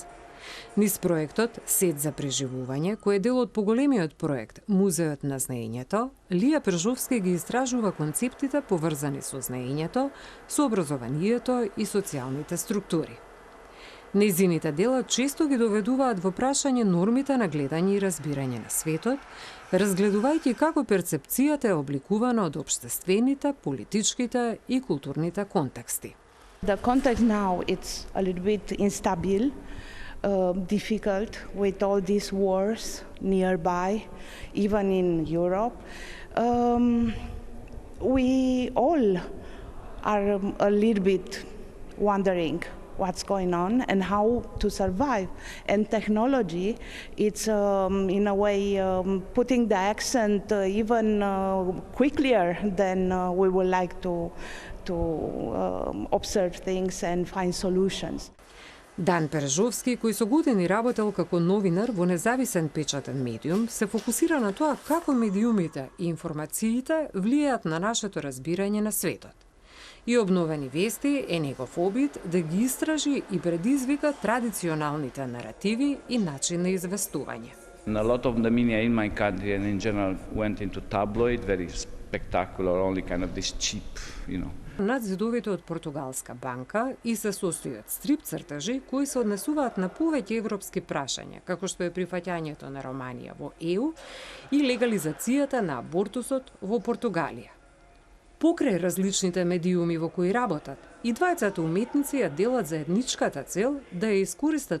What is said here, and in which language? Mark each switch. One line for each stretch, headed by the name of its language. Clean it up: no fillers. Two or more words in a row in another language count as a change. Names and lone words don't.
Macedonian: Низ проектот Сет за преживување, кој е дел од поголемиот проект Музеот на знаењето, Лија Пержовски ги истражува концептите поврзани со знаењето, со образованието и социјалните структури. Нејзините дела често ги доведуваат во прашање нормите на гледање и разбирање на светот, разгледувајќи како перцепцијата е обликувана од општествените, политичките и културните контексти.
English: The context now it's a little bit instable. Difficult with all these wars nearby, even in Europe. We all are a little bit wondering what's going on and how to survive. And technology, it's in a way putting the accent even quicker than we would like to observe things and find solutions.
Macedonian: Дан Пержовски, кој со години работел како новинар во независен печатен медиум, се фокусира на тоа како медиумите и информациите влијаат на нашето разбирање на светот. И обновени вести е негов обид да ги истражи и предизвика традиционалните наративи и начин на известување.
English: A lot of the media in my country and in general went into tabloid, very spectacular, only kind of this cheap,
Macedonian: Над зидовите од Португалска банка и се состои од стрип цртажи кои се однесуваат на повеќе европски прашања, како што е прифаќањето на Романија во ЕУ и легализацијата на абортусот во Португалија. Покрај различните медиуми во кои работат, и двајцата уметници ја делат заедничката цел да ја искористат.